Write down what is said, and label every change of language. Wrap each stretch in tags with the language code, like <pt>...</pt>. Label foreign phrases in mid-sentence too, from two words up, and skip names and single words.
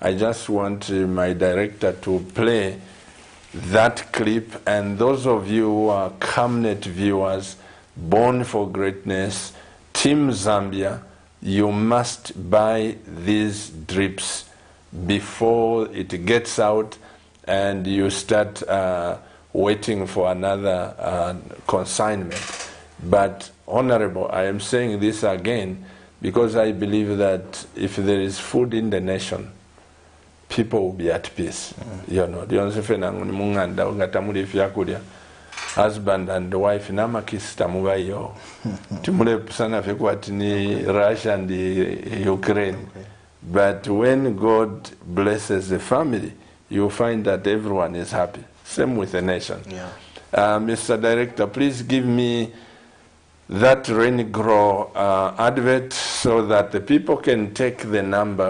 <en>I just want my director to play that clip, and those of you who are CAMNET viewers, Born for Greatness, Team Zambia, you must buy these drips before it gets out and you start waiting for another consignment. But Honorable, I am saying this again because I believe that if there is food in the nation, people will be at peace. You know, husband and wife</en> <bem>namakisi tamubayo timule sana fekwati ni</bem> <en>Russia and Ukraine. But when God blesses the family, you find that everyone is happy. Same with the nation. Mr. Director, please give me that Rain Grow advert so that the people can take the number.</en>